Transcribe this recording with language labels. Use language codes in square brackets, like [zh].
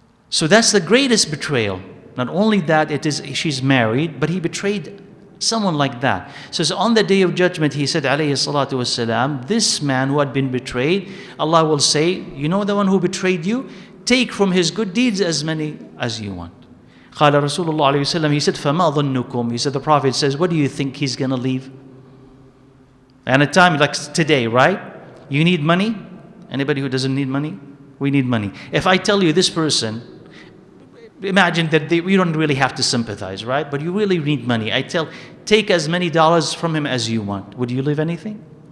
[en] So that's the greatest betrayal. Not only that she's married, but he betrayed someone like that. So on the day of judgment, he said, alayhi salatu wasalam, this man who had been betrayed, Allah will say, you know the one who betrayed you? Take from his good deeds as many as you want. [ar] قال رسول الله عليه وسلم, [en] he said, [ar] فَمَا ظَنُّكُمْ? [en] He said, the Prophet says, what do you think he's going to leave? And at a time like today, right? You need money? Anybody who doesn't need money? We need money. If I tell you this person, imagine that we don't really have to sympathize, right? But you really need money. I tell, take as many dollars from him as you want. Would you leave anything?